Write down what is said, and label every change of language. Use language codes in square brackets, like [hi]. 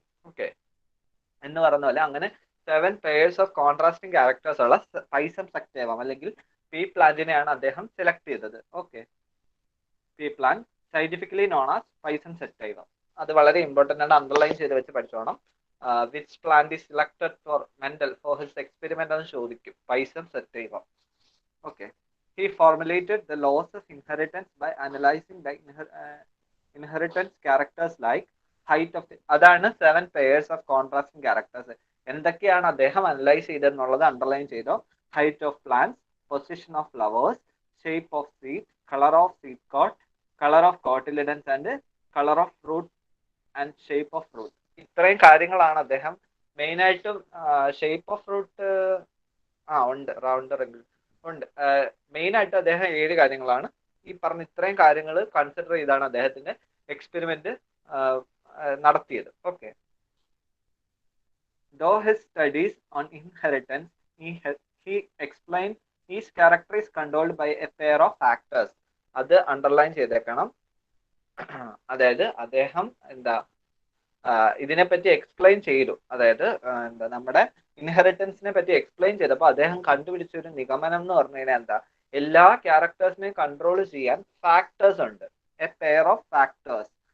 [ml] Okay, എന്ന് പറഞ്ഞ പോലെ അങ്ങനെ 7 പെയർസ് ഓഫ് കോൺട്രാസ്റ്റിംഗ് ക്യാരക്ടേഴ്സ് ഉള്ള പൈസം സെക്ടേവം അല്ലെങ്കിൽ പീ പ്ലാന്റിനെയാണ് അദ്ദേഹം സെലക്ട് ചെയ്തത്. [en] Okay, pea plant scientifically known as pisum sativum. [ml] അത് വളരെ ഇമ്പോർട്ടന്റ് ആണ്, അണ്ടർലൈൻ ചെയ്ത് വെച്ച് പഠിച്ചോണം. [en] which plant is selected for Mendel for his experiment [ml] എന്ന് ചോദിക്കും. പൈസം സെക്ടേവം. [en] Okay, he formulated the laws of inheritance by analyzing the inheritance characters like height of the, [ml] അതാണ് [en] 7 pairs of contrasting characters. [ml] എന്തൊക്കെയാണ് അദ്ദേഹം analyse ചെയ്തെന്നുള്ളത് underline ചെയ്തോ. [en] Height of plants, position of flowers, shape of seed, colour of seed coat, colour of cotyledons and colour of fruit and shape of fruit. [ml] ഇത്രയും കാര്യങ്ങളാണ് അദ്ദേഹം മെയിനായിട്ടും. Shape of fruit ഉണ്ട്, round regular ഉണ്ട്. Main ആയിട്ട് അദ്ദേഹം 7 കാര്യങ്ങളാണ് ഈ പറഞ്ഞ. ഇത്രയും കാര്യങ്ങൾ കൺസിഡർ ചെയ്താണ് അദ്ദേഹത്തിന്റെ എക്സ്പെരിമെന്റ് നടത്തിയത്. Okay, [en] though his studies on inheritance, he explained each character is controlled by a pair of factors. [ml] അത് അണ്ടർലൈൻ ചെയ്തേക്കണം. അതായത് അദ്ദേഹം എന്താ ഇതിനെപ്പറ്റി എക്സ്പ്ലെയിൻ ചെയ്തു. അതായത് എന്താ നമ്മുടെ ഇൻഹെറിറ്റൻസിനെ പറ്റി എക്സ്പ്ലെയിൻ ചെയ്തപ്പോൾ അദ്ദേഹം കണ്ടുപിടിച്ച ഒരു നിഗമനം എന്ന് പറഞ്ഞു കഴിഞ്ഞാൽ എന്താ, എല്ലാ ക്യാരക്ടേഴ്സിനെയും കൺട്രോൾ ചെയ്യാൻ ഫാക്ടേഴ്സ് ഉണ്ട്, [en] A pair of factors.